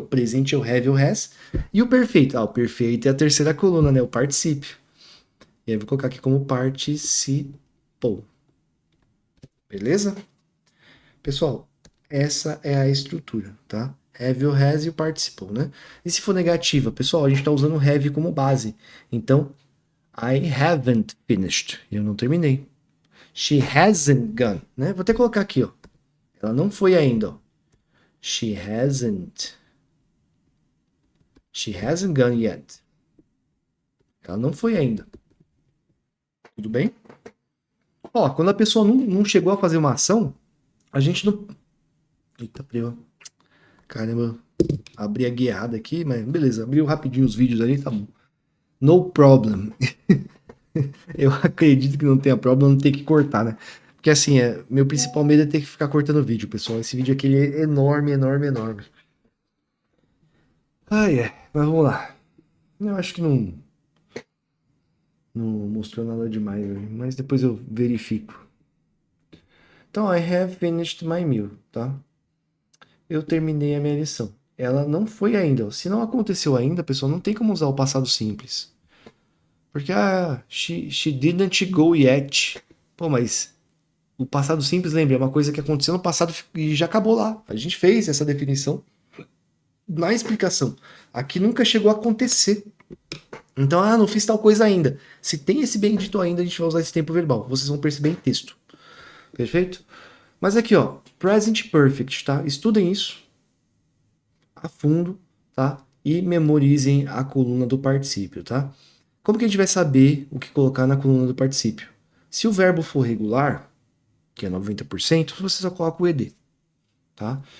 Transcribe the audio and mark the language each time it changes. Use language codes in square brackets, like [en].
[pt] Presente é o have ou has. E o perfeito? Ah, o perfeito é a terceira coluna, né? O particípio. E aí eu vou colocar aqui como participou. Beleza? Pessoal, essa é a estrutura, tá? Have ou has e o participou, né? E se for negativa, pessoal, a gente está usando o have como base. [en] Então, I haven't finished. [pt] Eu não terminei. [en] She hasn't gone, [pt] né? Vou até colocar aqui, ó. Ela não foi ainda, ó. [en] She hasn't. She hasn't gone yet. [pt] Ela não foi ainda. Tudo bem? Ó, quando a pessoa não chegou a fazer uma ação, a gente não. Eita, abriu. Caramba, abri a guiada aqui, mas beleza, abriu rapidinho os vídeos ali, tá bom. [en] No problem. [pt] Eu acredito que não tenha problema, não ter que cortar, né? Porque assim, meu principal medo é ter que ficar cortando vídeo, pessoal. Esse vídeo aqui é enorme, enorme, enorme. Ai, mas vamos lá. Eu acho que não mostrou nada demais, mas depois eu verifico. [en] Então, I have finished my meal, tá? [pt] Eu terminei a minha lição. Ela não foi ainda. Se não aconteceu ainda, pessoal, não tem como usar o passado simples. Porque, [en] she didn't go yet. [pt] Pô, mas o passado simples, lembra, é uma coisa que aconteceu no passado e já acabou lá. A gente fez essa definição na explicação. Aqui nunca chegou a acontecer. Então, não fiz tal coisa ainda. Se tem esse bendito ainda, a gente vai usar esse tempo verbal. Vocês vão perceber em texto. Perfeito? Mas aqui, ó, present perfect, tá? Estudem isso a fundo, tá? E memorizem a coluna do particípio, tá? Como que a gente vai saber o que colocar na coluna do particípio? Se o verbo for regular, que é 90%, você só coloca o ed. Tá?